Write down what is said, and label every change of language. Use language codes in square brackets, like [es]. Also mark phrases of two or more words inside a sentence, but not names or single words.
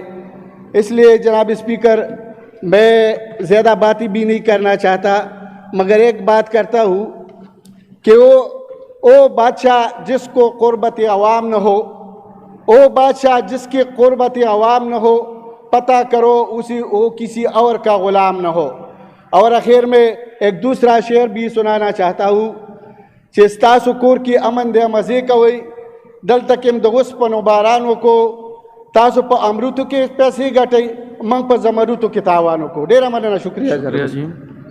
[ur] اس لیے جناب اسپیکر، میں زیادہ باتیں بھی نہیں کرنا چاہتا، مگر ایک بات کرتا ہوں کہ وہ بادشاہ جس کو قربت عوام نہ ہو، وہ بادشاہ جس کی قربت عوام نہ ہو، پتہ کرو وہ کسی اور کا غلام نہ ہو۔ اور آخر میں ایک دوسرا شعر بھی سنانا چاہتا ہوں کہ [ps] ستاسو کور کی امن دے مزے کوئی دل تکم د وسپنو بارانو کو تاسو په امروتو کې پیسې ګټئ، موږ په زمرودو کې تاوانو کو۔ ډیره مننه، [ur] شکریہ شکریہ جی۔